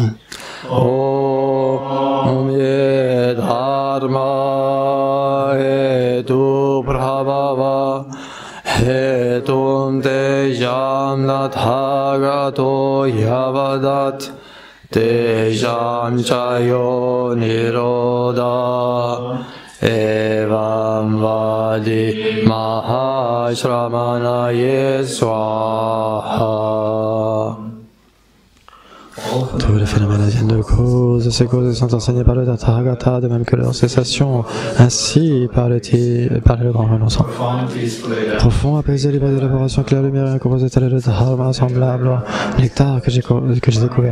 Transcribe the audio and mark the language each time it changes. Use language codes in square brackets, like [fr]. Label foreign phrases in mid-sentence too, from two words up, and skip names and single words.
[sa] ॐ ये धर्म हेतु प्रभव हेतुं ते शान्ततगतो यवदत् ते शंचयो निरोद एवं वदि महाश्रमणये स्वाहा. [fr] Tous les phénomènes viennent de causes, ces causes sont enseignées par le Tathagata, de même que leur cessation, ainsi par le grand renoncement. Profond, apaisé, libre d'élaboration, clair, lumière, incomposé, tel est le dharma, semblable au nectar que j'ai découvert.